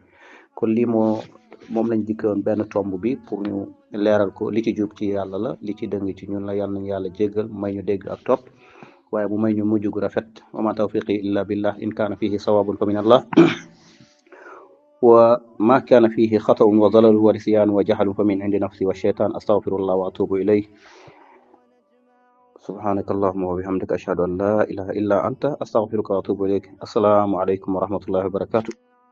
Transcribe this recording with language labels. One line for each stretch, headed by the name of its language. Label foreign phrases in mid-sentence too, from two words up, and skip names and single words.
Wolof: kon lii moom lañ dikkoon benn tomb bi pour ñu leeral ko. li ci jub ci yàlla la, li ci dëng ci ñun la. yàlla nañu yàlla jéggal, may ñu dégg ak topp, waaye mu may ñu mujj gu rafet.
Arabic: وما توفيقي إلا بالله، إن كان فيه صواب فمن الله وما كان فيه خطأ وضلال ونسيان وجهل فمن عند نفسي والشيطان. أستغفر الله وأتوب إليه. سبحانك اللهم وبحمدك أشهد أن لا إله إلا أنت أستغفرك وأتوب إليك. السلام عليكم ورحمة الله وبركاته.